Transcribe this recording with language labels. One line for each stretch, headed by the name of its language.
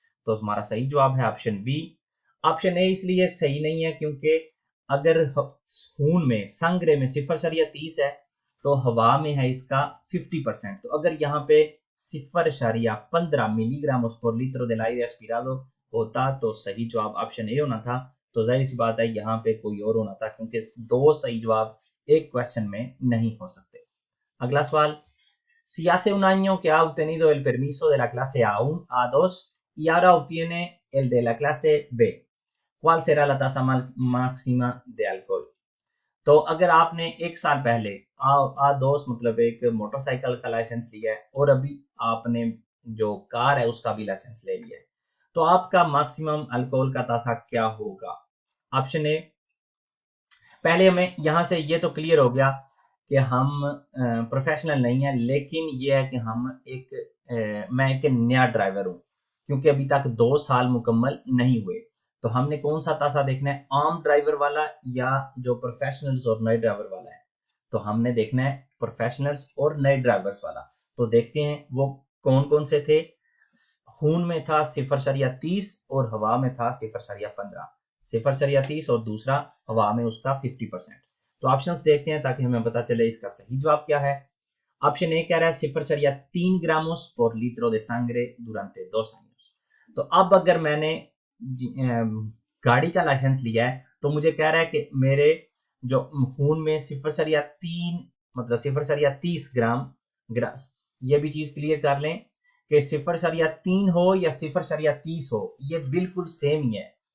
Hindi: तो हमारा सही जवाब है ऑप्शन बी। ऑप्शन ए इसलिए सही नहीं है क्योंकि अगर खून में संग्रे में 0,30 है तो हवा में है इसका 50%। तो अगर यहाँ पे 0,15 मिलीग्राम पर लीटर
Spanish: del aire aspirado
Hindi: होता तो सही जवाब ऑप्शन ए होना था। तो जाहिर सी बात है यहाँ पे कोई और होना था क्योंकि दो सही जवाब एक क्वेश्चन में नहीं हो सकते। अगला सवाल,
Spanish: si hace un año que ha obtenido el permiso de la clase A1, A2 y ahora obtiene el de la clase B, ¿cuál será la tasa máxima de alcohol?
Hindi: तो अगर आपने एक साल पहले A2 मतलब एक मोटरसाइकिल का licence लिया है और अभी आपने जो कार है उसका भी लाइसेंस ले लिया है, तो आपका मैक्सिमम अल्कोहल का तासा क्या होगा? ऑप्शन ए, पहले हमें यहां से ये तो क्लियर हो गया कि हम प्रोफेशनल नहीं है, लेकिन ये है कि हम मैं एक नया ड्राइवर हूं क्योंकि अभी तक 2 साल मुकम्मल नहीं हुए। तो हमने कौन सा तासा देखना है, आम ड्राइवर वाला या जो प्रोफेशनल्स और नए ड्राइवर वाला है? तो हमने देखना है प्रोफेशनल्स और नए ड्राइवर्स वाला। तो देखते हैं वो कौन कौन से थे। खून में था 0,30 और हवा में था 0,15। 0,30 और दूसरा हवा में उसका 50%। तो ऑप्शंस देखते हैं ताकि हमें पता चले इसका सही जवाब क्या है। ऑप्शन ए कह रहा है
Spanish: 0,3 gramos por litro de sangre durante 2 años।
Hindi: तो अब अगर मैंने गाड़ी का लाइसेंस लिया है तो मुझे कह रहा है कि मेरे जो खून में 0,3 मतलब 0,30 ग्राम, ये भी चीज क्लियर कर लें कि 0,3 हो या 0,30 हो, ये बिल्कुल सेम ही है।